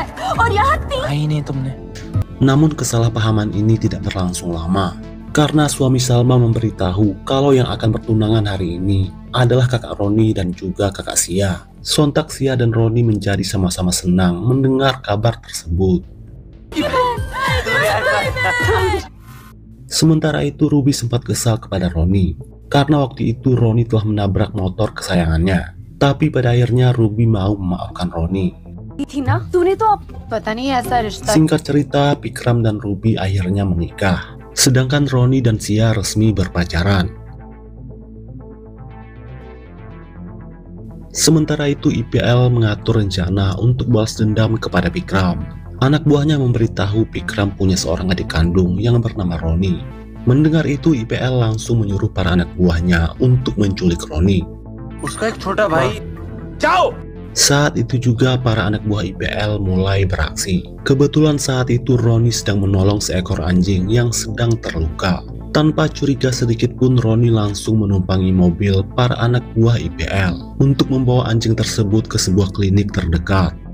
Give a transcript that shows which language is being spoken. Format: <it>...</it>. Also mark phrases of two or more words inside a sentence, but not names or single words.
<hi>और यहाँ तीन आई नहीं तुमने।</hi> <id>Namun kesalahpahaman ini tidak berlangsung lama, karena suami Salma memberitahu kalau yang akan bertunangan hari ini adalah kakak Roni dan juga kakak Sia. Sontak Sia dan Roni menjadi sama-sama senang mendengar kabar tersebut. Sementara itu Ruby sempat kesal kepada Roni, karena waktu itu Roni telah menabrak motor kesayangannya. Tapi pada akhirnya Ruby mau memaafkan Roni.</id> <hi>थी ना, तूने तो अब पता नहीं ऐसा रिश्ता।</hi> <id>Singkat cerita, Vikram dan Ruby akhirnya menikah, sedangkan Roni dan Sia resmi berpacaran. Sementara itu IPL mengatur rencana untuk balas dendam kepada Vikram. Anak buahnya memberitahu Vikram punya seorang adik kandung yang bernama Roni. Mendengar itu IPL langsung menyuruh para anak buahnya untuk menculik Roni.</id> <hi>उसका एक छोटा भाई जाओ।</hi> <id>Saat itu juga para anak buah IPL mulai beraksi. Kebetulan saat itu Roni sedang menolong seekor anjing yang sedang terluka. Tanpa curiga sedikit pun Roni langsung menumpangi mobil para anak buah IPL untuk membawa anjing tersebut ke sebuah klinik terdekat.</id>